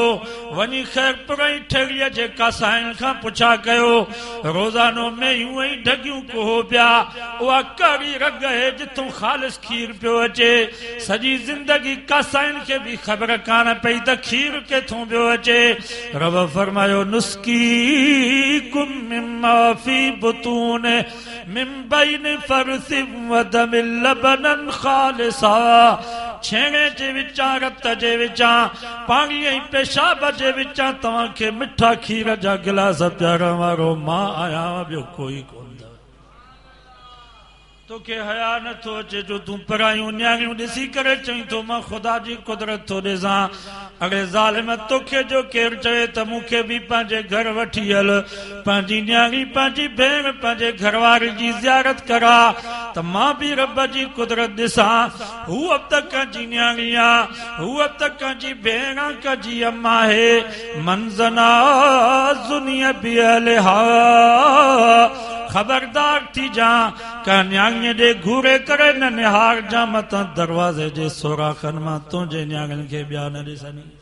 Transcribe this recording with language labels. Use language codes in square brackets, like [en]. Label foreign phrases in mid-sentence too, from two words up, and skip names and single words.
[sd] वञी ख़ैरपुर ऐं ठेड़ीअ जे कासाइनि खां पुछा कयो, रोज़ानो मेंहियूं ऐं ढॻियूं कोहो पिया, उहा कहिड़ी रग आहे जिथों ख़ालिस खीर पियो अचे। सॼी ज़िंदगी कासाइनि खे बि ख़बर कान पई त खीर किथों पियो अचे। रब फरमायो [ar] نسقيكم مما في بطون من بين فرث ودم لبنا خالصا. [sd] छेणे जे विचां, रत जे विचां, पाणी ऐं पेशाब जे विचां तव्हांखे मिठा खीर जा गिलास प्यारण वारो मां आहियां, ॿियो कोई कोन। तोखे हया नथो अचे जो तूं परायूं न्याणियूं ॾिसी करे चई थो मां ख़ुदा जी कुदरत थो ॾिसां। अॻे ज़ालिम तोखे जो केरु चवे त मूंखे बि पंहिंजे घर वठी हल, पंहिंजी न्याणी, पंहिंजी भेण, पंहिंजे घरवारी जी ज़ियारत करा त मां बि रब जी कुदरत ॾिसां। हू अब तक कंहिंजी न्याणी आहे, हू अब तक कंहिंजी भेण, कंहिंजी अम्मा आहे। [ar] من زنى زني بأهلها, [sd] खबरदार थी जा का न्याणीअ ॾे घूरे करे न निहार जा मतां दरवाज़े जे सोराखनि मां तुंहिंजे न्याणियुनि खे ॿिया न ॾिसनि।